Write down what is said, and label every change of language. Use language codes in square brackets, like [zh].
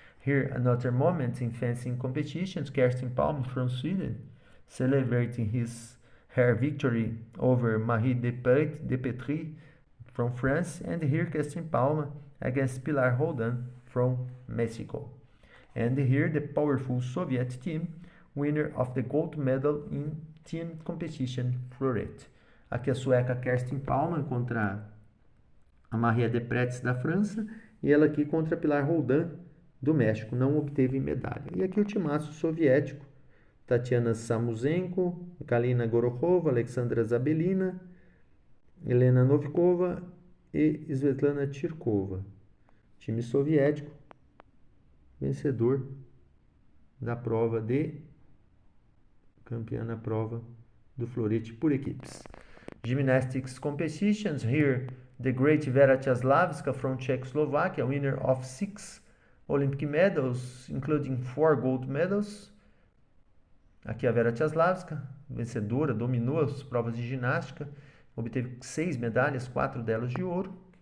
[en] Here, another moment in fencing competitions, Kerstin Palm from Sweden, celebrating her victory over Marie Depetri from France, and here Kerstin Palm against Pilar Holden from Mexico. And here the powerful Soviet team, winner of the gold medal in team competition floret. [pt] Aqui a sueca Kerstin Palm contra a Maria Depretz da França, e ela aqui contra Pilar Holden do México, não obteve medalha. E aqui o timaço soviético, Tatiana Samuzenko, Galina Gorokhova, Alexandra Zabelina, Helena Novikova e Svetlana Tirkova. Time soviético, vencedor da prova campeã na prova do florete por equipes. [en] Gymnastics competitions. Here, the great Vera Czaslavska from Czechoslovakia, winner of 6 Olympic medals, including 4 gold medals. [pt] Aqui a Vera Czaslavska, vencedora, dominou as provas de ginástica, obteve 6 medalhas, 4 delas de ouro.